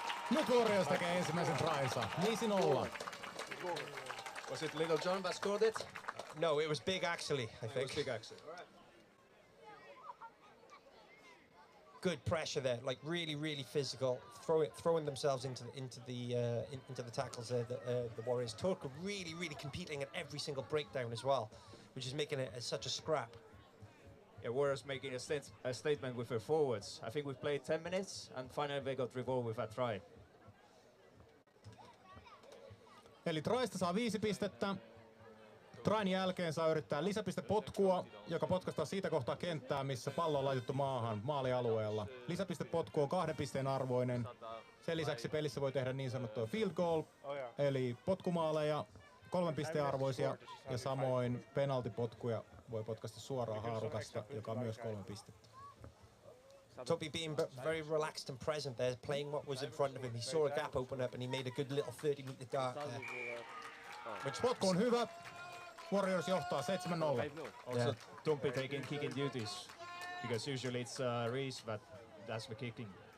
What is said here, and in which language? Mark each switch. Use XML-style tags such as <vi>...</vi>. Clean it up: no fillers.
<fi>Nyt Warriors tekee ensimmäisen tryinsa. 5-0.</fi> <en>Was it Little John that scored it? No, it was Big actually, I It was think. big accent. Good pressure there, like really physical, throwing themselves into the tackles there. The Warriors. Turku really competing at every single breakdown as well, which is making it such a scrap. Yeah, Warriors making a statement with their forwards. I think we've played 10 minutes, and finally they got revolved with a try.</en> <fi>Eli trysta saa 5 pistettä. Train jälkeen saa yrittää lisäpistepotkua, joka potkaistaan siitä kohtaa kenttää, missä pallo on laitettu maahan maalialueella. Lisäpistepotku on 2 pisteen arvoinen. Sen lisäksi pelissä voi tehdä niin sanottua field goal, eli potkumaaleja, 3 pisteen arvoisia, ja samoin penaltipotkuja voi potkaista suoraan haarukasta, joka on myös 3 pistettä.</fi> <en>Topi being very relaxed and present there, playing what was in front of him. He saw a gap open up and he made a good little 30-meter dart there.</en> <fi>Potku on hyvä. Warriors johtaa 7-0.</fi> <en>Also, don't be taking kicking duties, because usually it's Reese that does the kicking.</en>